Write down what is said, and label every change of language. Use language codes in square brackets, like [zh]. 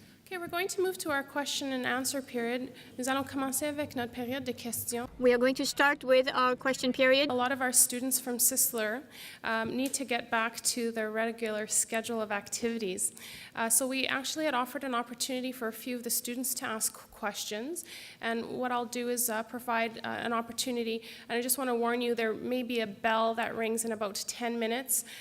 [en] Okay, we're going to move to our question and answer period. [fr] Nous allons commencer avec notre période de questions. [en] We are going to start with our question period. A lot of our students from Sisler need to get back to their regular schedule of activities. So we actually had offered an opportunity for a few of the students to ask questions. And what I'll do is provide an opportunity. And I just want to warn you, there may be a bell that rings in about 10 minutes.